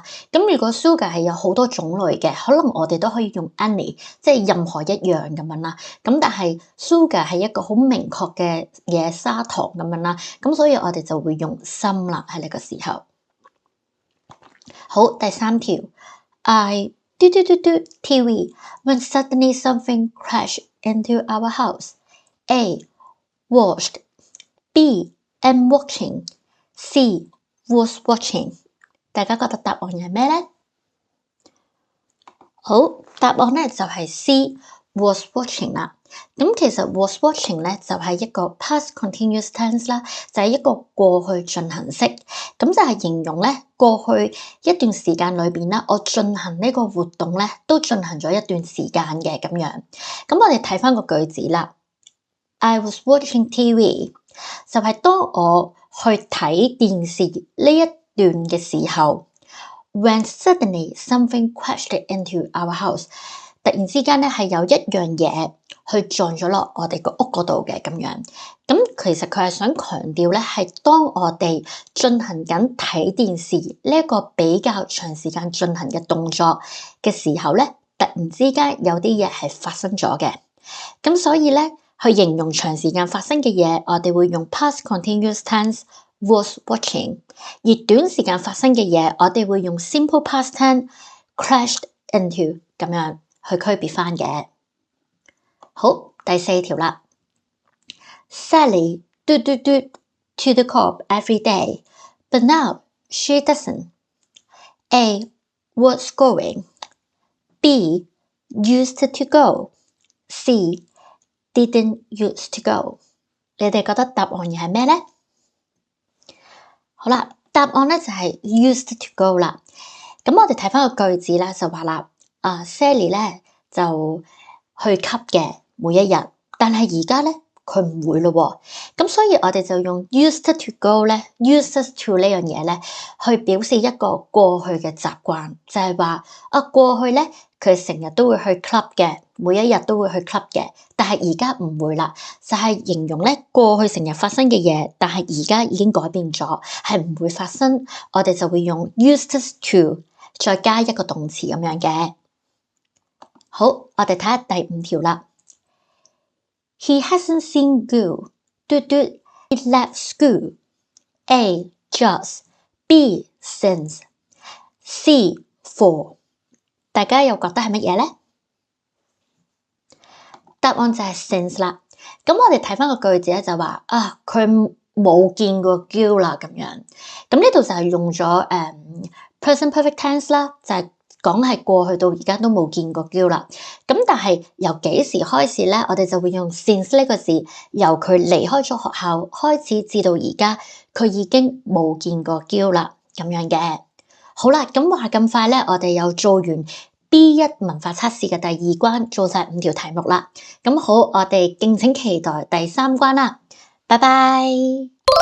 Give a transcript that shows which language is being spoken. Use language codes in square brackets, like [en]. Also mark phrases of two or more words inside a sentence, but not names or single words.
[yue] 咁如果 sugar 係有好多種類嘅，可能我哋都可以用 any， 即係任何一樣咁樣啦。咁但係 sugar 係一個好明確嘅嘢，砂糖咁樣啦。咁所以我哋就會用 some 啦喺呢個時候。好，第三條 [en] I TV when suddenly something crashed into our house. [yue] A. [en] Watched. B. am watching. C. was watching。 [yue] 大家覺得答案係咩咧？好，答案咧就係 C. [en] was watching [yue] 啦。咁其實 [en] was watching [yue] 咧就係一個 [en] past continuous tense [yue] 啦，就係一個過去進行式。咁就係形容咧過去一段時間裏邊啦，我進行呢個活動咧都進行咗一段時間嘅咁樣。咁我哋睇翻個句子啦。 [en] I was watching TV。 [yue] 就係當我去睇電視呢一段嘅時候 ， [en] when suddenly something crashed into our house， [yue] 突然之間咧係有一樣嘢去撞咗落我哋個屋嗰度嘅咁樣。咁其實佢係想強調咧，係當我哋進行緊睇電視呢一個比較長時間進行嘅動作嘅時候咧，突然之間有啲嘢係發生咗嘅。咁所以咧，去形容長時間發生嘅嘢，我哋會用 [en] past continuous tense was watching。 [yue] 而短時間發生嘅嘢，我哋會用 [en] simple past tense crashed into [yue] 咁樣去區別翻嘅。好，第四條啦。 [en] Sally to the co-op every day, but now she doesn't. A. was going. B. used to go. C. didn't used to go。 [yue] 你哋覺得答案又係咩咧？好啦，答案咧就係 [en] used to go [yue] 啦。咁我哋睇翻個句子啦，就話啦，Sally 咧就去吸嘅每一日，但係而家咧佢唔會咯喎。咁所以我哋就用 [en] used to go [yue] 咧 ， [en] used to [yue] 呢樣嘢咧，去表示一個過去嘅習慣，就係話過去咧佢成日都會去 club 嘅。每一日都會去 club 嘅，但係而家唔會啦，就係形容咧過去成日發生嘅嘢，但係而家已經改變咗，係唔會發生。我哋就會用 [en] used to [yue] 再加一個動詞咁樣嘅。好，我哋睇下第五條啦。 [en] He hasn't seen Goo. He left school. A. just. B. since. C. for。 [yue] 大家又覺得係乜嘢咧？答案就係 since 啦。咁我哋睇翻個句子咧，就話佢冇見過 Goo 啦咁樣。咁呢度就係用咗 [en] present perfect tense [yue] 啦，就係講係過去到而家都冇見過嬌啦。咁但係由幾時開始咧，我哋就會用 since 呢個字，由佢離開咗學校開始至到而家，佢已經冇見過嬌啦，咁樣嘅。好啦，咁話咁快咧，我哋又做完 B1 文法測試嘅第二關，做晒5條題目啦。咁好，我哋敬請期待第3關啦。拜拜。